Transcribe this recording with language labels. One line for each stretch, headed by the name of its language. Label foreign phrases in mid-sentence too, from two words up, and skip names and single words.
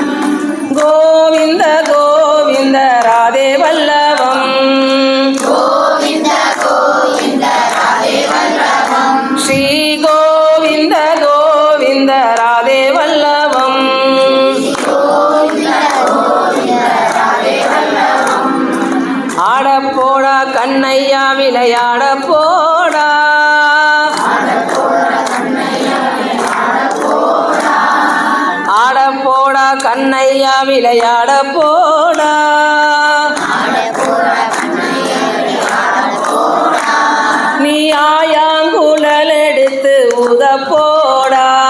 Sanskrit: गोविन्द गोविन्द राधे वल्लभम्, गोविन्द गोविन्द राधे वल्लभम्, श्री गोविन्द गोविन्द राधे वल्लभम्, गोविन्द गोविन्द राधे वल्लभम्।
Tamil: ஆடப்போடா கண்ணையா விளையாட போடா, ஆடப்போடா கண்ணையா விளையாட போடா, நீ ஆயாங்குழல் எடுத்து ஊத போடா,